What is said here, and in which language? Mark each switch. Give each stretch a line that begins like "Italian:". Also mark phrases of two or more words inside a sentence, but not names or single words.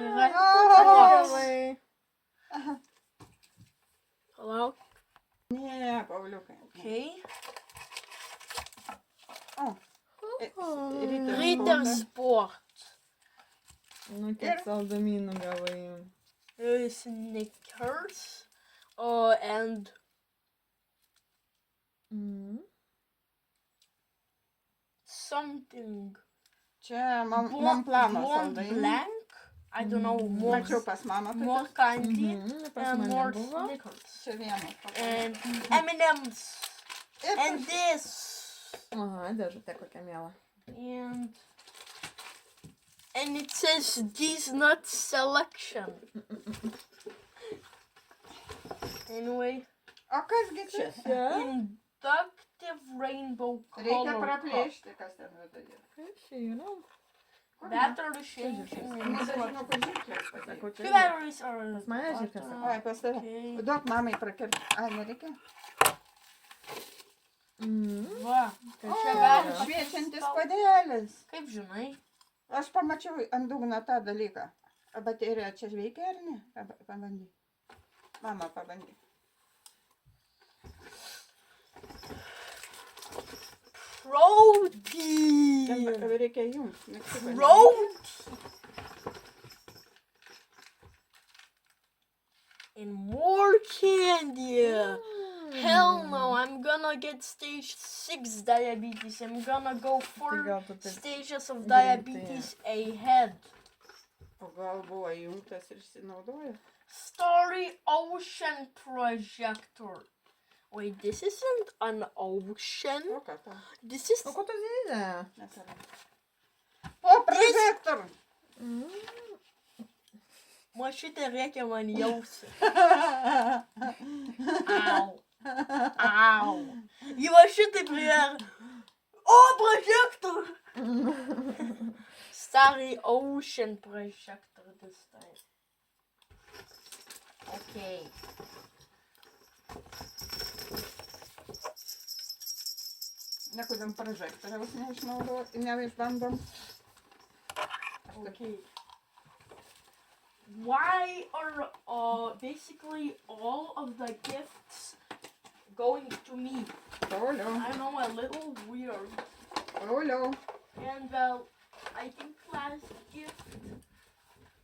Lithuanian: Gerai. palauk. Ne, Pauliukai.
English: Okay.
Lithuanian: O. Ritter Sport. Nu, kiek saldumynų gavai.
English: Snickers. And something.
Lithuanian: Čia man plano
English: Mont
Lithuanian: saldainiai.
English: Blanc. I don't know. More,
Lithuanian: Mačiau pas mamą.
English: more candy.
Lithuanian: Pas
English: And
Lithuanian: mane
English: more
Lithuanian: buvo.
English: Snickers.
Lithuanian: Čia vienas.
English: And M&M's.
Lithuanian: Ir
English: And this.
Lithuanian: Aha, dėžutė kokia miela.
English: And it says these nuts selection. Anyway,
Lithuanian: O kasgi čia?
English: inductive rainbow
Lithuanian: Reikia
English: color
Lithuanian: praplėšti, kas ten viduje. Kas čia yra?
English: cup. Battery changing.
Lithuanian: Nebežinau, kur žirklės padėti. Sakau,
English: Two
Lithuanian: čia.
English: batteries are.
Lithuanian: Pas mane žirklės. Oi, pas tave.
English: Okay.
Lithuanian: Duok mamai prakirti. Ai, nereikia? Va, Kas čia čia gali yra? Šviečiantis padelis. kaip žinai. Aš pamačiau ant dugno tą dalyką. A baterija čia veikia ar ne? Pabandyk. Mama, pabandyk.
English: Protein.
Lithuanian: Reikia jums. mygtuką.
English: Protein. And more candy. Hell no, I'm gonna get stage 6 diabetes. I'm gonna go 4
Lithuanian: gal tu taip
English: stages of
Lithuanian: greitai.
English: diabetes ahead.
Lithuanian: O gal buvo įjungtas ir išsinaudojo?
English: Starry Ocean Projector. Wait, this isn't an ocean.
Lithuanian: O ką tau?
English: This is
Lithuanian: O ko tu zyzė? Nesvarbu. O, prožektor! Mašytė rėkia man jausi. Au. Au. Ji va šitaip rėkia. O,
English: projector! Starry Ocean Projector this time. Okay.
Lithuanian: Nekodėl prožektoriaus neišbandom.
English: Okay. Why are basically all of the gifts going to me?
Lithuanian: Pauliau,
English: I know, a little weird.
Lithuanian: Pauliau.
English: And I think last gift.